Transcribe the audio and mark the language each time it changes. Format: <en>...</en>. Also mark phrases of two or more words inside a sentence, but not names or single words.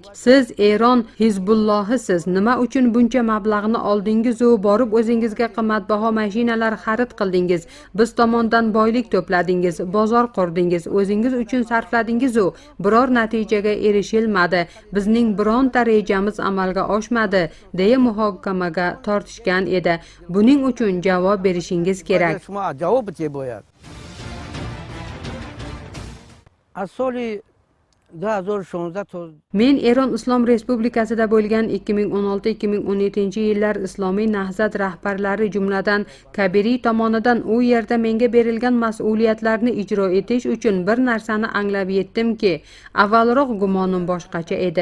<uz>Siz Eron Hizbullohisiz. Nima uchun buncha mablag'ni oldingiz u borib o'zingizga qimmatbaho mashinalar xarid qildingiz, biz tomondan boylik to'pladingiz, bozor qurdingiz, o'zingiz uchun sarfladingiz u biror natijaga erishilmadi, bizning bironta rejamiz amalga oshmadi deya muhokamaga tortishgan edi. Buning uchun javob berishingiz kerak.</uz> <fa>از سال 2016 تا</fa> <uz>Men Eron Islom Respublikasida bo'lgan 2016-2017 yillar Islomiy Nahzat rahbarlari jumladan Kabiri tomonidan u yerda menga berilgan mas'uliyatlarni ijro etish uchun bir narsani anglab yetdimki, avvalroq gumonim boshqacha edi.</uz>